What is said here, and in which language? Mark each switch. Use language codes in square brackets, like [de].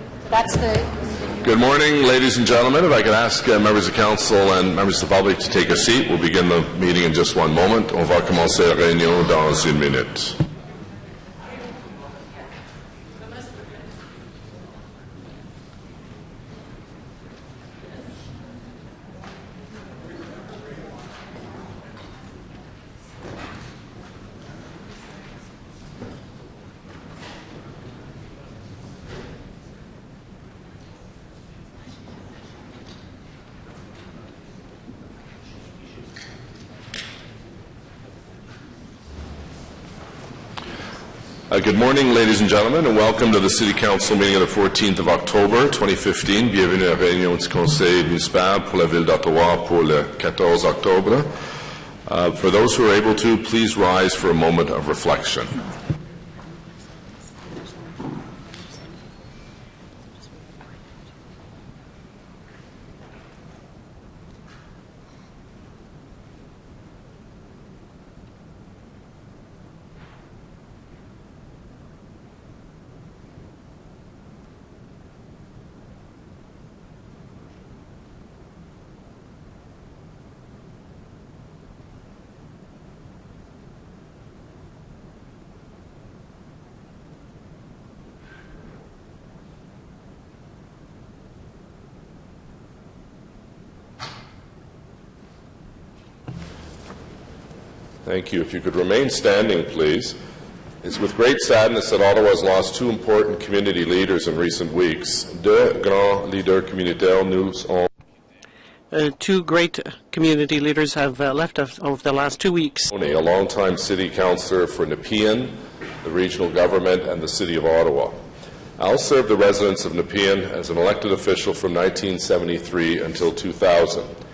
[en] That's the Good morning, ladies and gentlemen. If I could ask members of council and members of the public to take a seat, we'll begin the meeting in just one moment. [fr] On va commencer la réunion dans une minute. [en] Good morning, ladies and gentlemen, and welcome to the City Council meeting of the 14th of October 2015. [fr] Bienvenue à la réunion du Conseil municipal pour la ville d'Ottawa pour le 14 octobre. [en] For those who are able to, please rise for a moment of reflection. Thank you. If you could remain standing, please. It's with great sadness that Ottawa has lost two important community leaders in recent weeks. [fr] Deux grands leaders communautaires nous ont [en] two great community leaders have left us over the last 2 weeks. a longtime city councillor for Nepean, the regional government, and the city of Ottawa. Al served the residents of Nepean as an elected official from 1973 until 2000.